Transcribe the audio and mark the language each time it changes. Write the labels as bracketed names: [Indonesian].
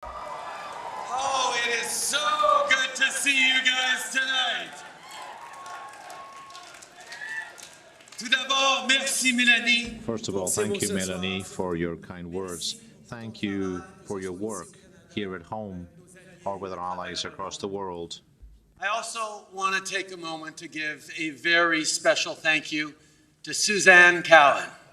[English] is so good to see you guys tonight. [French] Tout d'abord, merci Mélanie. [English] First of all, thank you, Melanie, for your kind words. Thank you for your work here at home or with our allies across the world. I also want to take a moment to give a very special thank you to Suzanne Cowan.